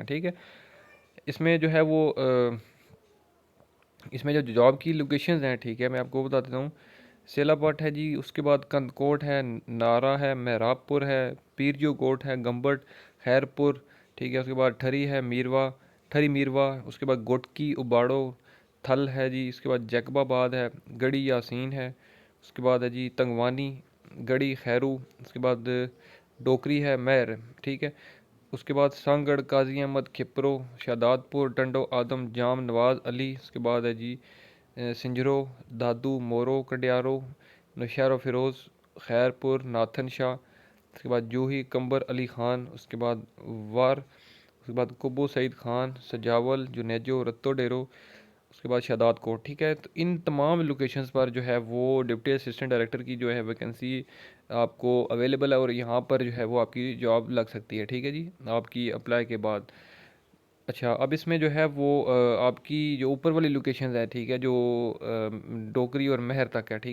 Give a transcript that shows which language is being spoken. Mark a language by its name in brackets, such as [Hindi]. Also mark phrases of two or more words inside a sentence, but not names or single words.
[Urdu] ٹھیک ہے، اس میں جو ہے وہ اس میں جو جاب کی لوکیشنز ہیں، ٹھیک ہے، میں آپ کو بتا دیتا ہوں. سیلاپٹ ہے جی، اس کے بعد کندکوٹ ہے، نارا ہے، محراب پور ہے، پیرجو کوٹ ہے، گمبٹ، خیرپور. ٹھیک ہے، اس کے بعد ٹھری ہے, میروا، ٹھری میروا, اس کے بعد گھوٹکی، اوباڑو، تھل ہے جی، اس کے بعد جیکب آباد ہے، گڑھی یاسین ہے، اس کے بعد ہے جی تنگوانی، گڑھی خیرو، اس کے بعد ڈوکری ہے، مہڑ. ٹھیک ہے، اس کے بعد سانگھڑ، قاضی احمد، کھپرو، شہدادپور، ٹنڈو آدم، جام، نواز علی, اس کے بعد ہے جی سنجھورو، دادو، مورو، کنڈیارو، نوشہرو فیروز، خیرپور، ناتھن شاہ, اس کے بعد جوہی, قمبر علی خان, اس کے بعد وارہ، اس کے بعد قبو سعید خان، سجاول، جونیجو، رتو ڈیرو, اس کے بعد شہداد کوٹ. ٹھیک ہے، تو ان تمام لوکیشنز پر جو ہے وہ [English] deputy assistant director [Urdu] کی جو ہے ویکنسی آپ کو اویلیبل ہے، اور یہاں پر جو ہے وہ آپ کی جاب لگ سکتی ہے. ٹھیک ہے جی، آپ کی اپلائی کے بعد۔ اچھا، اب اس میں جو ہے وہ آپ کی جو اوپر والی لوکیشنز ہے، ٹھیک ہے، جو ڈوکری اور مہڑ تک ہے.